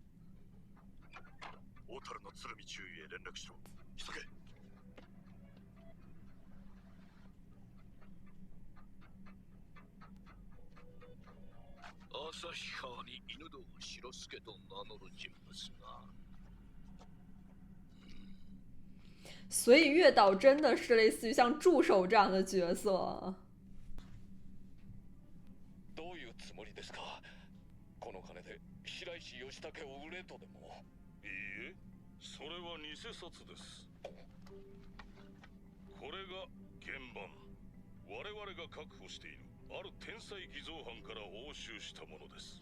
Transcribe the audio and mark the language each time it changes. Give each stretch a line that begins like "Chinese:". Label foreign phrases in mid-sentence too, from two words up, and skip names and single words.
Japanese: 小樽の鶴見中尉へ連絡しろ。急げ。旭川に犬堂白助と名乗る人物が。
Chinese: 所以月岛真的是类似于像助手这样的角色。
Japanese: どういうつもりですか？この金で白石義武を売れとでも。いいえ、それは偽札です。これが原版。我々が確保しているある天才偽造犯から押収したものです。